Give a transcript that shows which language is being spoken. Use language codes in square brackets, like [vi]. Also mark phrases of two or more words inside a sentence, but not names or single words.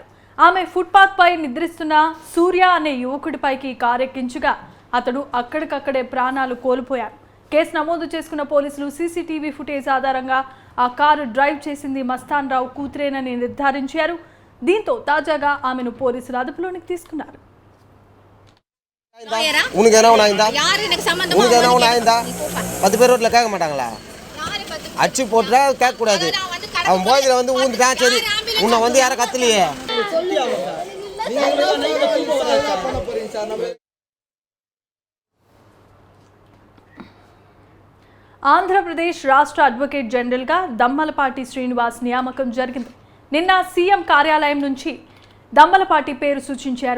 [te] ఆమె ఫుట్పాత్ పై నిద్రిస్తున్న సూర్య అనే యువకుడిపైకి కారెక్కించగా అతడు అక్కడికక్కడే ప్రాణాలు కోల్పోయారు. కేసు నమోదు చేసుకున్న పోలీసులు సీసీటీవీ ఫుటేజ్ ఆధారంగా ఆ కారు డ్రైవ్ చేసింది మస్తాన్ రావు కూతురేనని నిర్ధారించారు. దీంతో తాజాగా ఆమెను పోలీసులు అదుపులోనికి తీసుకున్నారు. [ta] அடிச்சு போட்டுட்டா கேட்கக்கூடாது. அவன் போதில் வந்து ஊந்துட்டான், சரி உன்னை வந்து யாரும் கத்தலையே. [te] ఆంధ్రప్రదేశ్ రాష్ట్ర అడ్వకేట్ జనరల్గా దమ్మలపాటి శ్రీనివాస్ నియామకం జరిగింది. నిన్న సీఎం కార్యాలయం నుంచి దమ్మలపాటి పేరు సూచించారు.